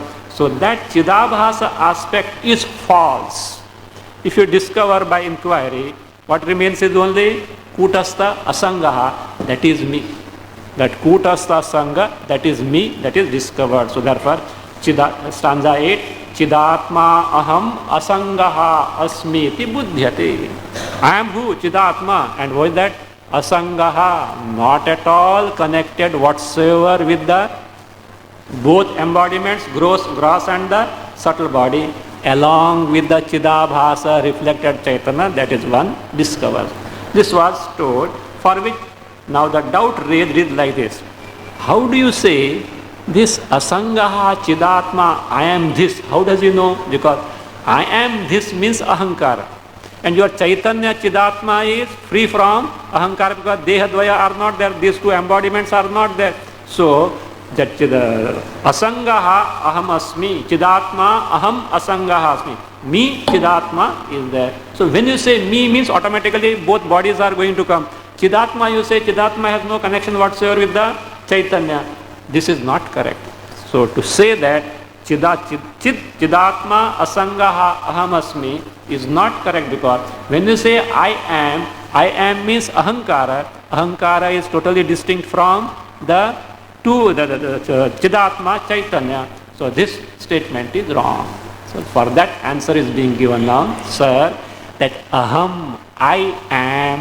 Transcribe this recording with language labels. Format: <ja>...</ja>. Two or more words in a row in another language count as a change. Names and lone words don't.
<en>So that Chidabhasa aspect is false. If you discover by inquiry, what remains is only</en> <sa>Kutastha Asangaha,</sa> <en>that is me. That</en> <sa>Kutastha Asanga,</sa> <en>that is me, that is discovered. So therefore, stanza 8,</en> <sa>Chidatma aham asangaha asmi iti buddhyate.</sa> <en>I am who? Chidatma. And what is that? Asangaha, not at all connected whatsoever with the both embodiments, gross and the subtle body, along with the Chidabhasa reflected Chaitanya, that is one discovered. This was told, for which now the doubt raised is like this. How do you say this</en> <sa>Asangaha Chidatma,</sa> <en>I am this? How does he know? Because I am this means Ahankara. And your</en> <sa>Chaitanya Chidatma</sa> <en>is free from Ahankara, because Dehadvaya are not there, these two embodiments are not there. So, that</en> <sa>Asangaha aham asmi, Chidatma aham asangaha asmi.</sa> <en>Me, Chidatma is there. So when you say me means automatically both bodies are going to come. Chidatma, you say Chidatma has no connection whatsoever with the Chaitanya. This is not correct. So to say that</en> <sa>Chidatma asangaha aham asmi</sa> <en>is not correct, because when you say I am means Ahankara. Ahankara is totally distinct from the</en> <sa>Chidatma Chaitanya.</sa> <en>So this statement is wrong. So for that answer is being given now, sir, that aham, I am.</en>